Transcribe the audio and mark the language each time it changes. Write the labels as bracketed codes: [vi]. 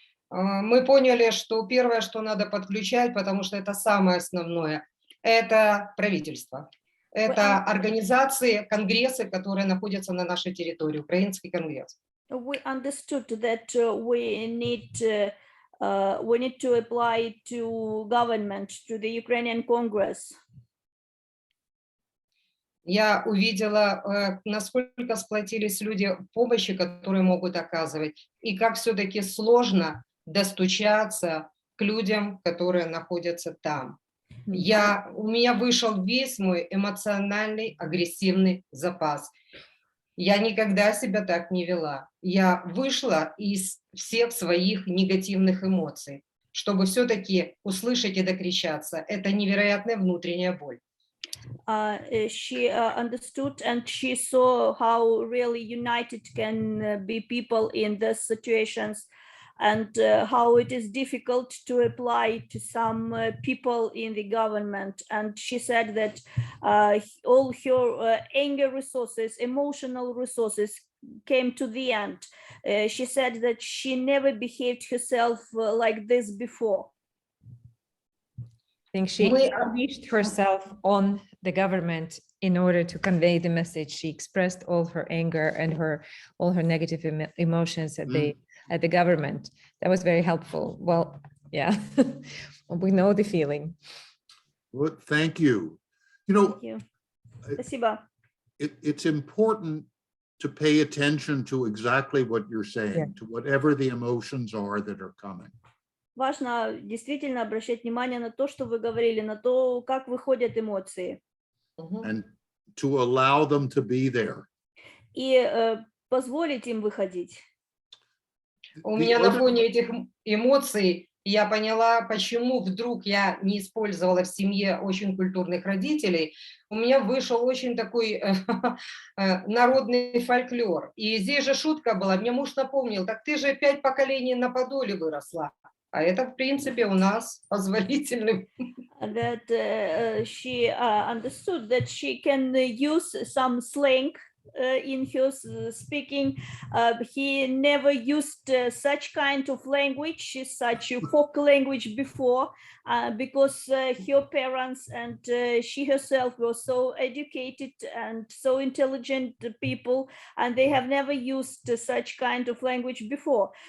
[ru] Мы поняли, что первое, что надо подключать, потому что это самое основное, это правительство. Это организации, конгрессы, которые находятся на нашей территории, Украинский конгресс. [en] We understood that we need to apply to government, to the Ukrainian Congress. [ru] Я увидела, насколько сплотились люди в помощи, которые могут оказывать, и как все-таки сложно достучаться к людям, которые находятся там. У меня вышел весь мой эмоциональный, агрессивный запас. Я никогда себя так не вела. Я вышла из всех своих негативных эмоций, чтобы все-таки услышать и докричаться. Это невероятная внутренняя боль. [en] She understood and she saw how really united can be people in these situations, and how it is difficult to apply to some people in the government. And she said that all her anger resources, emotional resources came to the end. She said that she never behaved herself like this before. I think she unleashed herself on the government in order to convey the message. She expressed all her anger and all her negative emotions at the government. That was very helpful. Well, yeah, we know the feeling. Well, thank you. You know, [ru] Спасибо. [en] It's important to pay attention to exactly what you're saying, to whatever the emotions are that are coming. [ru] Важно действительно обращать внимание на то, что вы говорили, на то, как выходят эмоции. [en] and to allow them to be there. [ru] И позволить им выходить. У [en] The [ru] меня на [en] other- [ru] фоне этих эмоций я поняла, почему вдруг я не использовала в семье очень культурных родителей. У меня вышел очень такой народный фольклор. И здесь же шутка была. Мне муж напомнил, так ты же 5 поколений на Подоле выросла. А это, в принципе, у нас позволительно. [en] That she understood that she can use some slang in his speaking. He never used such kind of language, such a folk language before, because her parents and she herself were so educated and so intelligent people, and they have never used such kind of language before.